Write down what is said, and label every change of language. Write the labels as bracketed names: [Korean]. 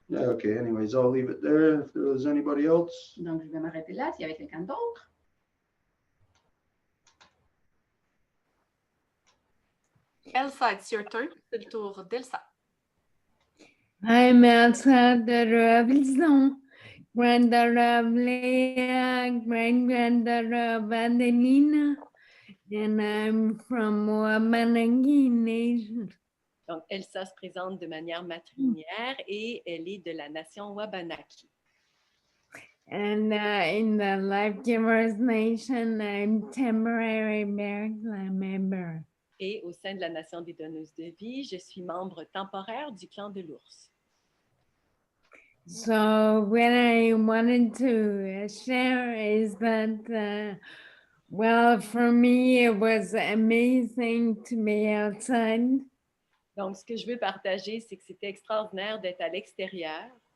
[English] Yeah, okay, anyways, I'll leave it there. If there was anybody else. [French] Donc, je vais m'arrêter là s'il y avait quelqu'un d'autre. [English] Elsa, it's your turn. [French] C'est le tour d'Elsa. [English] I'm Elsa, daughter of Lison, granddaughter of Leah, great-granddaughter of Adelina, and I'm from Wabanaki Nation. [French] Donc, Elsa se présente de manière matrilinéaire et elle est de la nation Wabanaki. [English] And in the Life Givers Nation, I'm temporary Bear member. [French] Et au sein de la nation des donneuses de vie, je suis membre temporaire du clan de l'ours. [English] So what I wanted to share is that, well, for me, it was amazing to be outside. [French] Donc, ce que je veux partager, c'est que c'était extraordinaire d'être à l'extérieur.